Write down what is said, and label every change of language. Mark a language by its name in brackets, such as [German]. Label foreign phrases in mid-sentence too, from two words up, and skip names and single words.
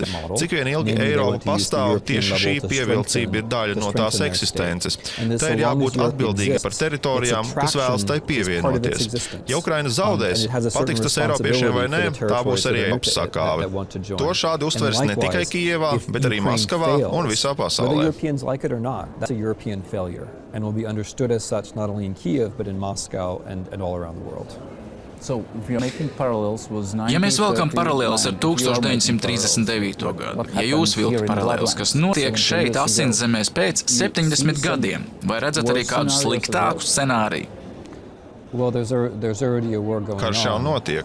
[Latvian] Cik vien ilgi Eiropa pastāv, tieši šī pievilcība ir daļa no tās eksistences. Tā ir jābūt atbildīga par teritorijām, kas vēlas tai pievienoties. Ja Ukraina zaudēs, patiks tas Eiropiešiem vai nē, tā būs arī Eiropas sakāve. To šādi uztvers ne tikai Kijevā, bet arī Maskavā un visā pasaulē. [English] And will be understood as such not only in Kiev, but in Moscow and all around the world. [Latvian] Ja mēs velkam paralēles ar 1939. gadu, ja jūs vilkat paralēles, kas notiek šeit Asiņzemēs pēc 70 gadiem, vai redzat arī kādu sliktāku scenāriju? Karš jau notiek.